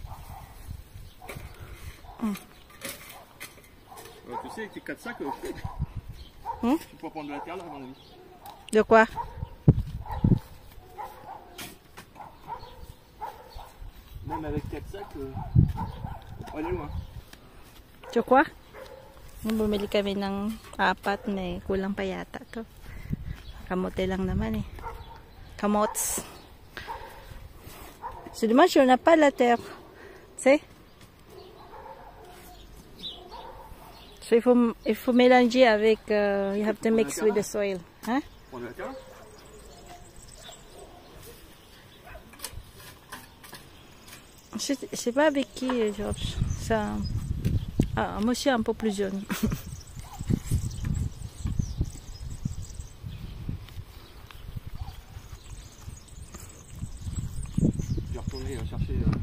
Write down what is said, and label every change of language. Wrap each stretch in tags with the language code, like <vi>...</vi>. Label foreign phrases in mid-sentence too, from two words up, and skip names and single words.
<fr>Tu sais, avec tes 4 sacs, tu peux prendre de la terre là, à mon avis. De quoi? Même avec 4 sacs, on va aller loin. De quoi?</fr> <tl>Bumili kami ng 4, kulang pa yata to. Kamote lang naman Kamots.</tl> <fr>C'est dommage, on n'a pas la terre. Tu sais? So il faut mélanger avec,</fr> <en>you have to mix with the soil.</en> <fr>Hein? On a la terre là? Je sais pas avec qui, Georges. Ça, moi aussi un peu plus jeune. Je vais retourner chercher.</fr>